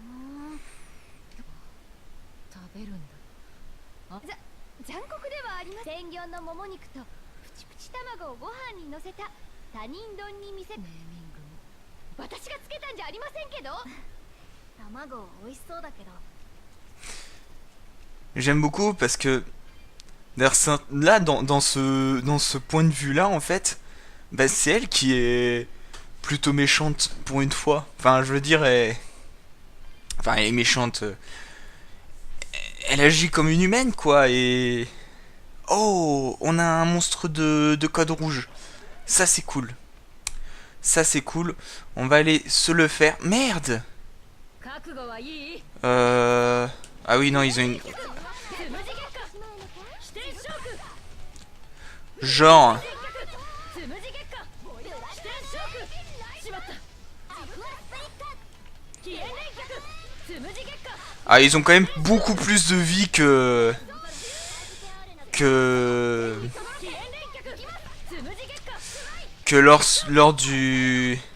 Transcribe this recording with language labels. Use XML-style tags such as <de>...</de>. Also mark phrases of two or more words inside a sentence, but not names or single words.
<ja>食べるんだ。残酷ではあります。ペンギョンのもも肉とプチプチ卵をご飯にのせた他人丼に見せ、ネーミングも。私がつけたんじゃありませんけど。卵美味しそうだけど。</ja> <fr>J'aime beaucoup parce que d'ailleurs, là, dans ce point de vue-là, en fait, bah, c'est elle qui est plutôt méchante pour une fois. Enfin, je veux dire, enfin, elle est méchante. Elle agit comme une humaine, quoi. Et oh, on a un monstre de code rouge. Ça, c'est cool. Ça, c'est cool. On va aller se le faire. Merde.</fr> <ja>覚悟はいい？</ja> <fr>Ah oui, non, ils ont une... Genre... Ah, ils ont quand même beaucoup plus de vie que lors du...</fr>